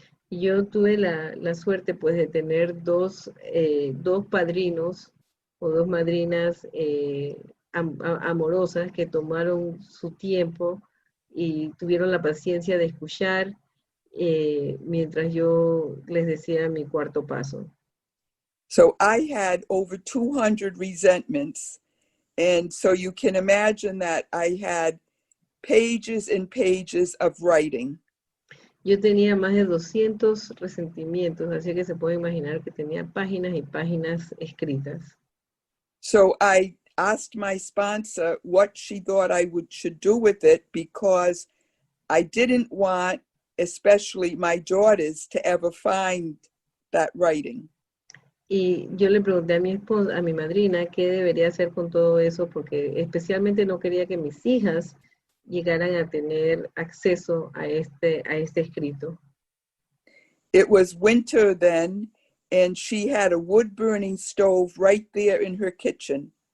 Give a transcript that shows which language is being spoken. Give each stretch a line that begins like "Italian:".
Spanish: Yo tuve la suerte pues de tener dos padrinos o 2 madrinas amorosas que tomaron su tiempo y tuvieron la paciencia de escuchar mientras yo les decía mi cuarto paso.
English: So I had over 200 resentments, and so you can imagine that I had pages and pages of writing.
Spanish: Yo tenía más de 200 resentimientos, así que se puede imaginar que tenía páginas y páginas escritas.
English: So I asked my sponsor what she thought I should do with it, because I didn't want, especially my daughters, to ever find that writing.
Spanish: Y yo le pregunté a mi madrina qué debería hacer con todo eso, porque especialmente no quería que mis hijas llegaran a tener acceso a este escrito.
English: It was winter then, and she had a wood-burning stove right there in her kitchen.